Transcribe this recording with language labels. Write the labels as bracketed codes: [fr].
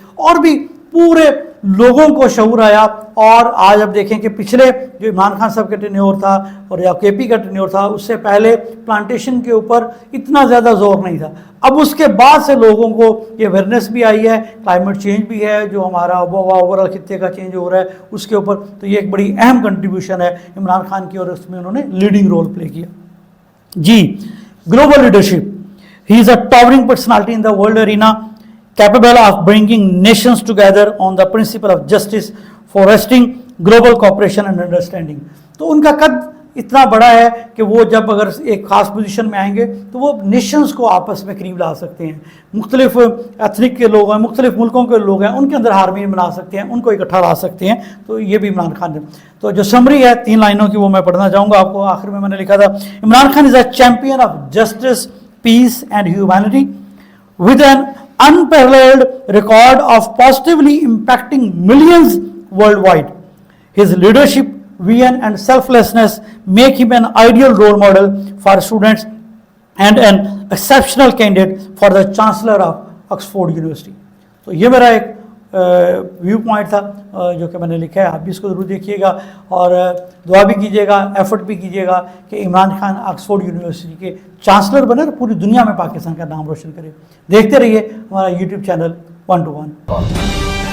[ur] اور بھی پورے لوگوں کو شعور آیا. اور آج اب دیکھیں کہ پچھلے جو عمران خان صاحب کا ٹینیور تھا اور یا کے پی کا ٹینیور تھا، اس سے پہلے پلانٹیشن کے اوپر اتنا زیادہ زور نہیں تھا. اب اس کے بعد سے لوگوں کو یہ اویئرنیس بھی آئی ہے، کلائمیٹ چینج بھی ہے جو ہمارا اوور آل خطے کا چینج ہو رہا ہے اس کے اوپر. تو یہ ایک بڑی اہم کنٹریبیوشن ہے عمران خان کی، اور اس میں انہوں نے لیڈنگ رول پلے کیا. [en] جی global leadership, he is a towering personality in the world arena, capable of bringing nations together on the principle of justice, fostering global cooperation and understanding. [ur] تو ان کا قد اتنا بڑا ہے کہ وہ جب اگر ایک خاص پوزیشن میں آئیں گے تو وہ نیشنز کو آپس میں قریب لا سکتے ہیں. مختلف ایتھنک کے لوگ ہیں، مختلف ملکوں کے لوگ ہیں، ان کے اندر ہارمونی بنا سکتے ہیں، ان کو اکٹھا لا سکتے ہیں. تو یہ بھی عمران خان نے. تو جو سمری ہے 3 لائنوں کی وہ میں پڑھنا چاہوں گا آپ کو. آخر میں نے لکھا تھا [en] Imran Khan is a champion of justice, peace and humanity with an unparalleled record of positively impacting millions worldwide. His leadership, vision and selflessness make him an ideal role model for students and an exceptional candidate for the Chancellor of Oxford University. [ur] تو یہ میرا ایک view point تھا جو کہ میں نے لکھا ہے. آپ بھی اس کو ضرور دیکھیے گا اور دعا بھی کیجیے گا، ایفرٹ بھی کیجیے گا کہ عمران خان آکسفورڈ یونیورسٹی کے چانسلر بنے اور پوری دنیا میں پاکستان کا نام روشن کرے. دیکھتے رہیے ہمارا یوٹیوب چینل 1 to 1.